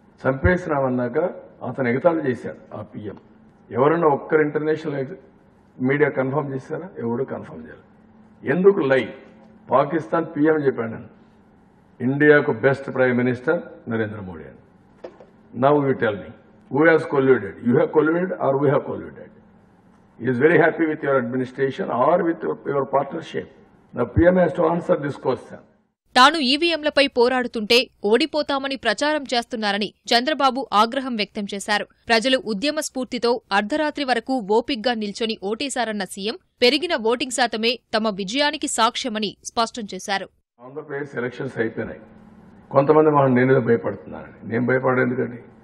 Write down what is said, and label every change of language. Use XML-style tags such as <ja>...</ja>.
<te>చంపేసినామన్నాక అతను ఎగతాళి చేశాడు ఆ పిఎం. ఎవరన్నా ఒక్కరు ఇంటర్నేషనల్ మీడియా కన్ఫర్మ్ చేశారా? ఎవరు కన్ఫర్మ్ చేయాలి. ఎందుకు లై? పాకిస్తాన్ పిఎం చెప్పాడు ఇండియాకు best prime minister Narendra Modi అని.</te> <en>Now you tell me, who has colluded? You have colluded or we have colluded? He is very happy with your administration or with your partnership. The PM has to answer this question.</en> <te>తాను ఈవీఎంలపై పోరాడుతుంటే ఓడిపోతామని ప్రచారం చేస్తున్నారని చంద్రబాబు ఆగ్రహం వ్యక్తం చేశారు. ప్రజలు ఉద్యమ స్ఫూర్తితో అర్ధరాత్రి వరకు ఓపిగ్గా నిల్చొని ఓటేశారన్న సీఎం పెరిగిన ఓటింగ్ శాతమే తమ విజయానికి సాక్ష్యమని స్పష్టం చేశారు. ఆంధ్రప్రదేశ్ ఎలక్షన్స్ అయిపోయినాయి. కొంతమంది మనం నేనే భయపడుతున్నారని. నేను భయపడేందుకండి?</te>